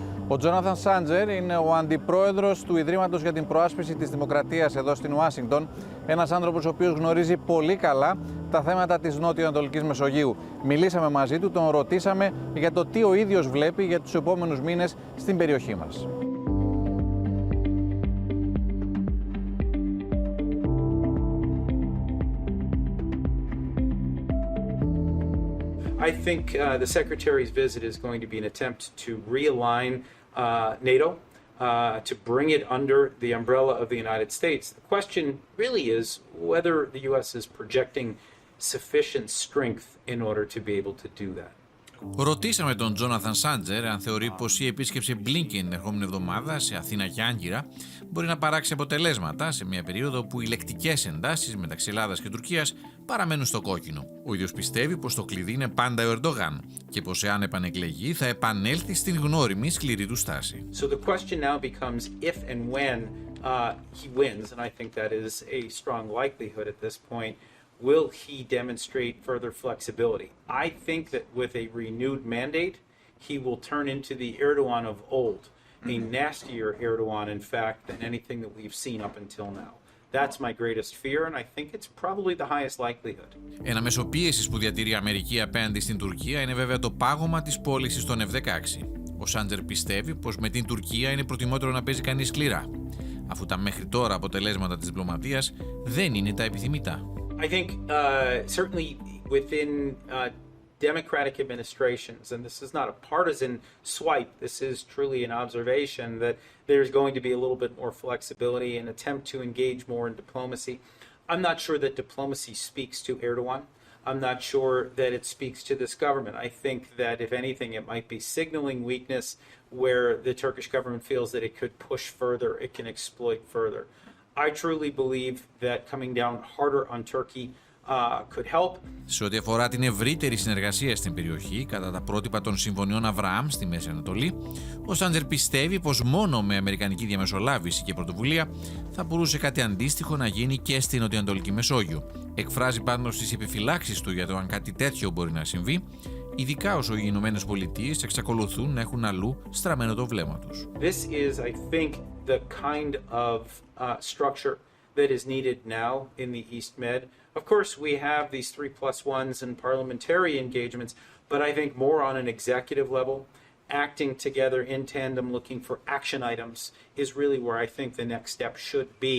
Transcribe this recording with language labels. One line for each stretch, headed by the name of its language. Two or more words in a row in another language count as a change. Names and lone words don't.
Greek: Ο Τζόναθαν Σάντζερ είναι ο αντιπρόεδρος του Ιδρύματος για την Προάσπιση της Δημοκρατίας εδώ στην Ουάσιγκτον. Ένας άνθρωπος ο οποίος γνωρίζει πολύ καλά τα θέματα της νότιο-ανατολικής Μεσογείου. Μιλήσαμε μαζί του, τον ρωτήσαμε για το τι ο ίδιος βλέπει για τους επόμενους μήνες στην περιοχή μας.
English: I think the Secretary's visit is going to be an attempt to realign NATO, to bring it under the umbrella of the United States. The question really is whether the U.S. is projecting sufficient strength in order to be able to do that.
Greek: Ρωτήσαμε τον Τζόναθαν Σάντζερ αν θεωρεί πως η επίσκεψη Μπλίνκεν την ερχόμενη εβδομάδα σε Αθήνα και Άγκυρα μπορεί να παράξει αποτελέσματα σε μια περίοδο που οι λεκτικές εντάσεις μεταξύ Ελλάδας και Τουρκίας παραμένουν στο κόκκινο. Ο ίδιος πιστεύει πως το κλειδί είναι πάντα ο Ερντογάν και πως εάν επανεκλεγεί θα επανέλθει στην γνώριμη σκληρή του στάση.
English: So the question now becomes if and when he wins, and I think that is a strong likelihood at this point. Will he demonstrate further flexibility? I think that with a renewed mandate, he will turn into the Erdogan of old, a nastier Erdogan, in fact, than anything that we've seen up until now. That's my greatest fear, and I think it's probably the highest likelihood.
Greek: Ένα μέσο πίεσης που διατηρεί η Αμερική απέναντι στην Τουρκία είναι βέβαια το πάγωμα της πώλησης των F-16. Ο Σάντζερ πιστεύει πως με την Τουρκία είναι προτιμότερο να παίζει κανείς σκληρά, αφού τα μέχρι τώρα αποτελέσματα της διπλωματίας δεν είναι τα επιθυμητά.
English: I think certainly within democratic administrations, and this is not a partisan swipe, this is truly an observation that there's going to be a little bit more flexibility, an attempt to engage more in diplomacy. I'm not sure that diplomacy speaks to Erdogan. I'm not sure that it speaks to this government. I think that if anything, it might be signaling weakness where the Turkish government feels that it could push further, it can exploit further. I truly believe that coming down harder on Turkey could help.
Greek: Σε ό,τι αφορά την ευρύτερη συνεργασία στην περιοχή κατά τα πρότυπα των συμφωνιών Αβραάμ στη Μέση Ανατολή, ο Σάντζερ πιστεύει πως μόνο με αμερικανική διαμεσολάβηση και πρωτοβουλία θα μπορούσε κάτι αντίστοιχο να γίνει και στην Νοτιοανατολική Μεσόγειο. Εκφράζει πάντως τις επιφυλάξεις του για το αν κάτι τέτοιο μπορεί να συμβεί, ειδικά όσο οι Ηνωμένες Πολιτείες εξακολουθούν να έχουν αλλού στραμμένο το βλέμμα τους.
English: This is, I think, the kind of structure that is needed now in the East Med. Of course, we have these 3+1s and parliamentary engagements, but I think more on an executive level, acting together in tandem, looking for action items is really where I think the next step should be.